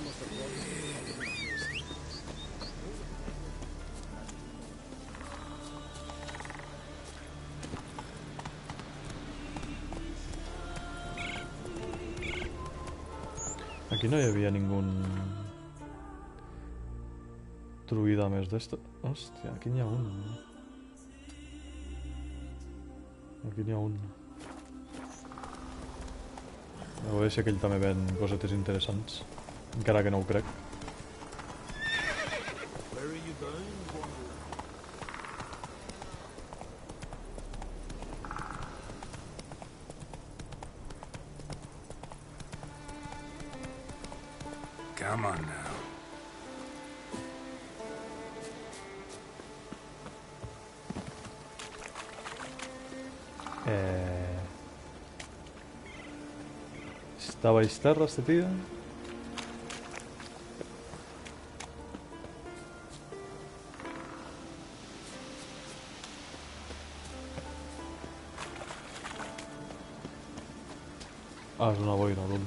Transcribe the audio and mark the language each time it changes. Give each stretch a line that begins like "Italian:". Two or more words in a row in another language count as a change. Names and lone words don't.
Catalan: Aquí no hi havia ningú druida més d'esto. Hòstia, aquí n'hi ha un. Aquí n'hi ha un. A veure si aquell també ven cosetes interessants. Encara que no ho crec.
English: Come on now.
Catalan: Està a baix terra, este tio? Ah, és una boira, lol.